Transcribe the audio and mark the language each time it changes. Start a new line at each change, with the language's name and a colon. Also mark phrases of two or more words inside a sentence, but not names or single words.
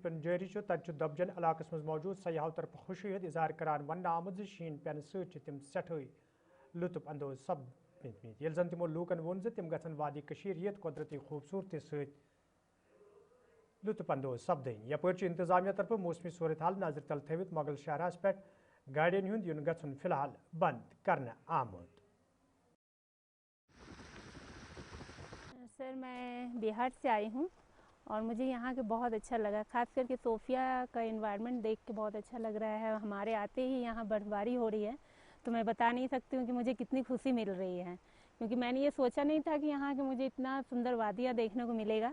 Kashmiri: पेन जारी तत दबजन इलाकस मज मौजूद सयाहों तरफ खुशी इजहार करान वन आमद शीन पेन सम सठई लुत्फ अंदोज सपद ये जन तमो लूकन वोन तम गन वादी ये कुदरती खूबसूरती सत लुत्फ अंदोज सपदन। यपर इंतजामिया तरफ मौसमी सूरत हाल नजर तल थवित मोगल शहरस पे गाड़ियन हुंद युन गन फिलहाल बंद करना आमुद।
Hindi: सर मैं बिहार से आई हूँ और मुझे यहाँ के बहुत अच्छा लगा, ख़ास करके सोफिया का एनवायरनमेंट देख के बहुत अच्छा लग रहा है। हमारे आते ही यहाँ बर्फबारी हो रही है तो मैं बता नहीं सकती हूँ कि मुझे कितनी खुशी मिल रही है, क्योंकि मैंने ये सोचा नहीं था कि यहाँ के मुझे इतना सुंदर वादियाँ देखने को मिलेगा।